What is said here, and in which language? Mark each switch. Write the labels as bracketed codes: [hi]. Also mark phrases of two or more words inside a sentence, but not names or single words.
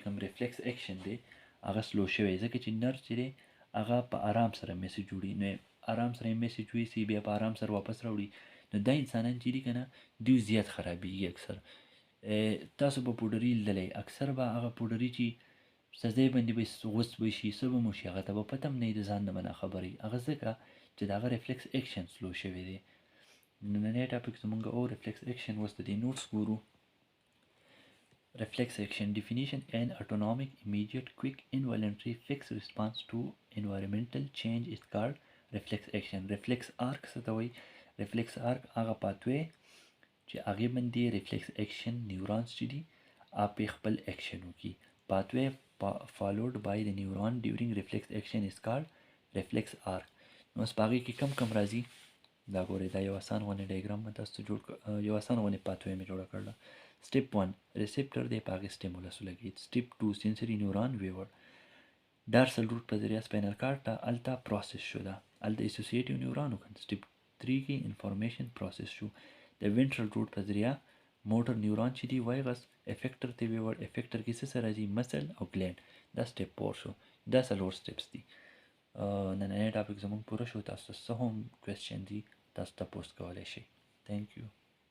[ps] کوم [en] reflex action [ps] دی هغه سلو شوی ځکه چې نرس چې دی هغه په آرام سره میسیج وړي نو آرام سره میسیج ویسي بیا په آرام سره واپس راوړي نو دا انسانان چې دي که نه دوی زیات خرابېږي اکثر تاسو به پوډري لیدلی اکثر به هغه پوډري چې سزۍ باندې به غوڅ به شي څه به مو شي هغه ته به پته هم نه وي د ځان نه به ناخبره وي هغه ځکه چې د هغه [en] reflex action [ps] سلو شوی دی نننی ټاپک زمونږ او ریفلیکس اکشن اوس د دې نوټس ګورو [en] reflex action definition an autonomic immediate quick involuntary fixed response to environmental change is called reflex action reflex arc [ps] څه ته وایي [en] reflex arc [ps] هغه پاتوی چې هغې باندې [en] reflex action neurons [ps] چې دي هغه خپل اکشن وکړي [en] pathway followed by the neuron during reflex action is called reflex arc [ps] نو اوس په هغې کې کم راځي دا ګورئ دا یو اسان غونې ډایګرام مې تاسو ته یو اسان غونې پاتوی مې جوړه کړله سټیپ 1 ریسپټر دی په هغې سټیمولس ولګېد سټیپ 2 [en] sensory neuron [ps] ویور [en] dorsal root [ps] په ذریعه [en] spinal cord [ps] ته هلته پروسس شو ده هلته [en] associative neuron [ps] وکړه سټیپ 3 کې [en] information process [ps] شو د [en] ventral root [ps] په ذریعه [en] motor neuron [ps] چې دی وایغس افیکټر ته ویور افیکټر کې څه سره راځي مسل او ګلینډ دا سټیپ 4 شو دا څلور سټیپس دي نننی ټاپک زموږ پوره شو تاسو څه هم کوېسچن دي تاسو تپوس کولی شئ [en] thank you